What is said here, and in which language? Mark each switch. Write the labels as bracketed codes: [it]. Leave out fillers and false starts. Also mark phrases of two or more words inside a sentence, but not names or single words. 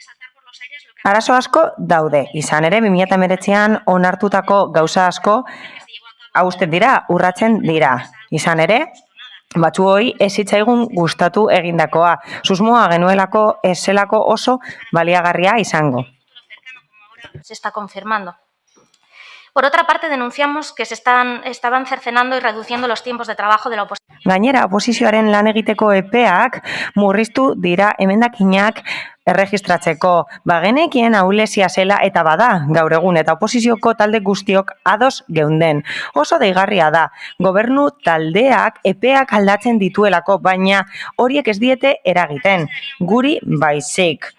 [eu] Arazo asko daude, izan ere 2019an onartutako gauza asko hausten dira, urratzen dira. Izan ere, batzuoi ez zitzaigun gustatu egindakoa. Susmoa genuelako ez zelako oso baliagarria izango. [es] Se está confirmando. Por otra parte, denunciamos que estaban cercenando y reduciendo los tiempos de trabajo de la oposición. [eu] Gainera, oposizioaren lan egiteko epeak murriztu dira emendakinak erregistratzeko. Bagenekien ahulezia zela eta bada gaur egun eta oposizioko talde guztiok ados geunden. Oso deigarria da, gobernu taldeak epeak aldatzen dituelako, baina horiek ez diete eragiten, guri baizik.